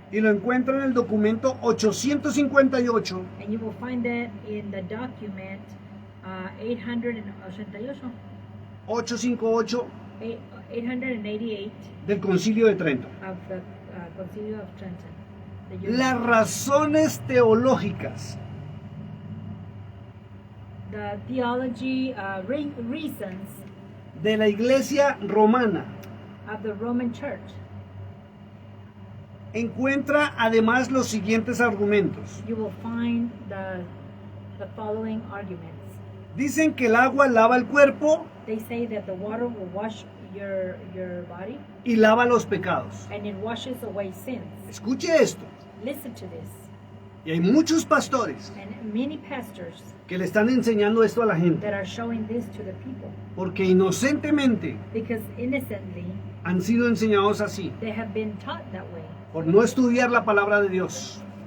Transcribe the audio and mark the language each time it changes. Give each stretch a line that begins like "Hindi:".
Spanish: Y lo encuentra en el documento 858
English: And you will find that in the document 888,
Spanish: 858
English: 888
Spanish: del Concilio de Trento.
English: of the Concilio of Trenton. The Union.
Spanish: Las razones teológicas
English: The theology reasons
Spanish: de la Iglesia romana
English: of the Roman Church
Spanish: encuentra además los siguientes argumentos.
English: you will find the following arguments.
Spanish: Dicen que el agua lava el cuerpo
English: They say that the water will wash your body
Spanish: y lava los pecados.
English: and it washes away sins.
Spanish: Escuche esto.
English: Listen to this.
Spanish: Y hay muchos pastores
English: And many pastors
Spanish: que le están enseñando esto a la gente
English: that are showing this to the people
Spanish: porque inocentemente
English: because innocently
Spanish: han sido enseñados así
English: they have been taught that way
Spanish: por no estudiar la palabra de Dios,